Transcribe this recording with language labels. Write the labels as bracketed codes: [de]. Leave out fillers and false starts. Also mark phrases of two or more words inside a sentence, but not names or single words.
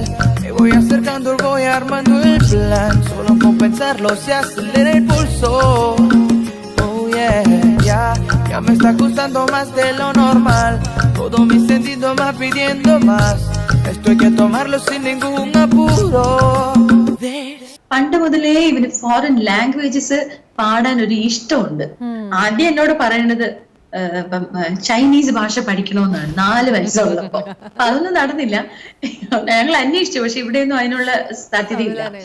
[es] Me voy acercando, voy armando el plan. Solo con pensarlo se acelera el pulso. [en] Oh yeah, [es] ya me está gustando más de lo normal. Todo mi sentido va pidiendo más. Esto hay que tomarlo sin ningún apuro. [ml] പണ്ട് മുതലേ ഇവന് [en] foreign languages [ml] പാടാൻ ഒരു ഇഷ്ടമുണ്ട്. ആദ്യം എന്നോട് പറയുന്നത് ചൈനീസ് ഭാഷ പഠിക്കണമെന്നാണ് 4 വയസ്സുള്ളപ്പോ. അതൊന്നും നടന്നില്ല. ഞങ്ങൾ അന്വേഷിച്ചു, പക്ഷെ ഇവിടെയൊന്നും അതിനുള്ള സാധ്യതയില്ല.